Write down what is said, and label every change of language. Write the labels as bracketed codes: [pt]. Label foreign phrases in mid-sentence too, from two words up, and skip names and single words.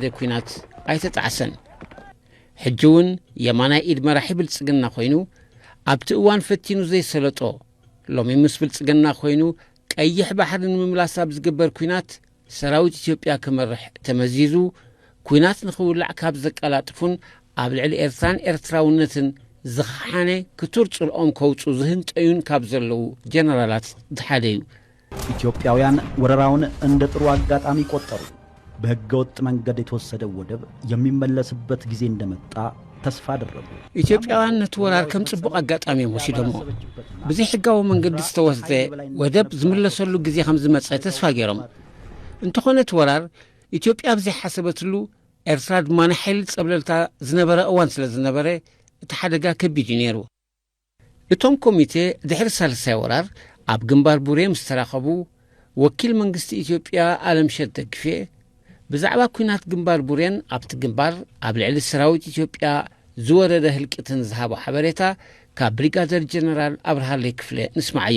[ti] ኩናት ኣይተጣዕሰን ሕጂ እውን የማናይ ኢድ መራሒ ብልጽግና ኮይኑ ኣብቲ እዋን ፈቲኑ ዘይሰለጦ ሎሚ ምስ ብልጽግና ኮይኑ ቀይሕ ባሕሪ ንምምላስ ኣብ ዝግበር ኩናት ሰራዊት ኢትዮጵያ ክመርሕ ተመዚዙ ኩናት ንኽውላዕ ካብ ዘቀላጥፉን ኣብ ልዕሊ ኤርትራን ኤርትራውነትን ዝኸሓነ ክቱር ጽልኦም ከውፁ ዝህንጠዩን ካብ ዘለዉ ጀነራላት ዝሓደ እዩ [am] ኢትዮጵያውያን ወረራውን እንደ ጥሩ አጋጣሚ ቆጠሩ በህገወጥ መንገድ የተወሰደ ወደብ የሚመለስበት ጊዜ እንደመጣ ተስፋ አደረጉ [ti] ኢትዮጵያውያን ነቲ ወራር ከም ጽቡቕ አጋጣሚ ወሲዶሞ ብዙ ሕጋዊ መንገዲ ዝተወሰደ ወደብ ዝምለሰሉ ጊዜ ከም ዝመጸ ተስፋ ገይሮም እንተኾነ ወራር ኢትዮጵያ ብዘይ ሓሰበትሉ ኤርትራ ድማ ንሓይሊ ጸብለልታ ዝነበረ እዋን ስለ ዝነበረ እቲ ሓደጋ ከቢድ ነይሩ እቶም ኮሚቴ ድሕሪ ሳልሳይ ወራር ኣብ ግንባር ቡሬ ምስ ተራኸቡ ወኪል መንግስቲ ኢትዮጵያ ኣለምሸት ደግፌ ብዛዕባ ኩናት ግንባር ቡሬን ኣብቲ ግንባር ኣብ ልዕሊ ሰራዊት ኢትዮጵያ ዝወረደ ህልቂትን ዝሃቦ ሓበሬታ ካብ ብሪጋደር ጀነራል ኣብርሃለይ ክፍለ ንስማዕዮ